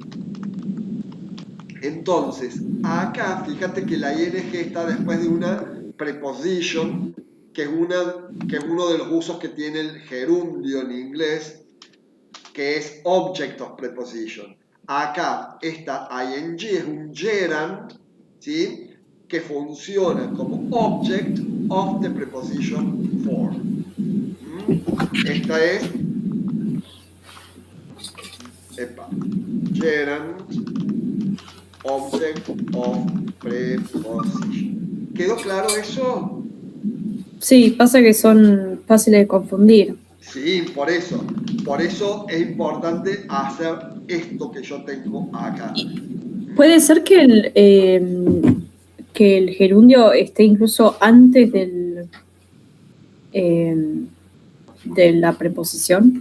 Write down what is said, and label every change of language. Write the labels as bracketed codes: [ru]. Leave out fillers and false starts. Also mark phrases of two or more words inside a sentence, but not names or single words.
[es] Entonces, acá fíjate que la ing está después de una preposition, que es uno de los usos que tiene el gerundio en inglés, que es [en] object of preposition. [es] Acá esta ing es un gerund, ¿sí?, que funciona como [en] object of the preposition for. [es] Esta es [en] gerund object of preposition. [es] ¿Quedó claro eso? Sí, pasa que son fáciles de confundir. Sí, por eso. Por eso es importante hacer esto que yo tengo acá. Puede ser que el gerundio esté incluso antes de la preposición.